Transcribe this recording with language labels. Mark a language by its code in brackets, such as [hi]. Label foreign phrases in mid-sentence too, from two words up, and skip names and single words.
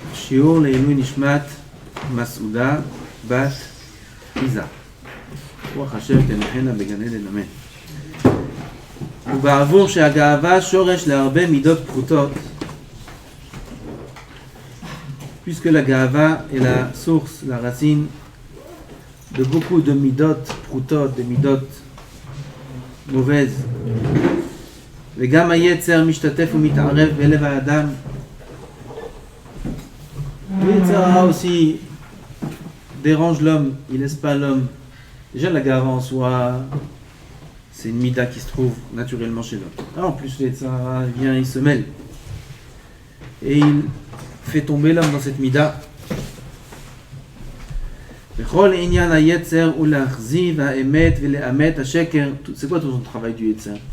[he] שיעור לעילוי נשמת מסעודה בת עיזה. רוח השם תנחנה בגן עדן, אמן. ובעבור שהגאווה שורש להרבה מידות פחותות, [fr] puisque la gava est la source, la racine de beaucoup de [he] מידות פחותות, [fr] des midot mauvaises. [he] וגם היצר משתתף ומתערב בלב האדם. [fr] היצר aussi dérange l'homme, il laisse pas l'homme. Déjà la gava en soi, c'est une mida qui se trouve naturellement chez l'homme. Ah, en plus le Yetzirah vient, il se mêle. Et il fait tomber l'homme dans cette mida. C'est quoi tout son travail du Yetzer?